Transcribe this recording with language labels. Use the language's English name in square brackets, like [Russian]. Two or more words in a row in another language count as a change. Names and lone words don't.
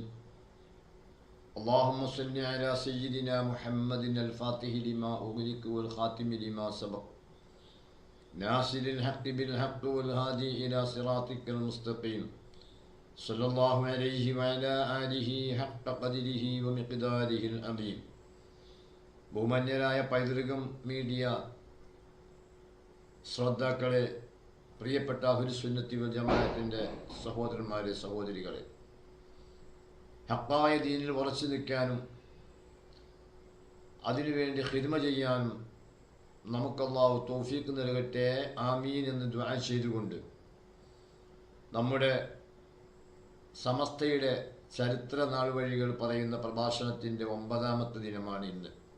[Arabic] اللهم صل على سيدنا محمد الفاتح لما أغلق والخاتم لما سبق ناصر الحق بالحق والهادي إلى صراطك المستقيم صلى الله عليه وعلى آله حق قدره ومقداره العظيم. [Malayalam] ബഹുമാന്യരായ പൈതൃകം മീഡിയ ശ്രോതാക്കളെ, പ്രിയപ്പെട്ട [Arabic] أهل السنة والجماعة [Malayalam] സഹോദരന്മാരെ, സഹോദരികളെ, ഹഖായ ദീനിൽ ഉറച്ചു നിൽക്കാനും അതിനുവേണ്ടി ഖിദ്മ ചെയ്യാനും നമുക്ക് അല്ലാഹു തൗഫീഖ് നൽകട്ടെ, ആമീൻ എന്ന് ദുആ ചെയ്തുകൊണ്ട് നമ്മുടെ സമസ്തയുടെ ചരിത്ര നാൾവഴികൾ പറയുന്ന പ്രഭാഷണത്തിൻ്റെ 9ാമത്തെ ദിനമാണ് ഇന്ന്.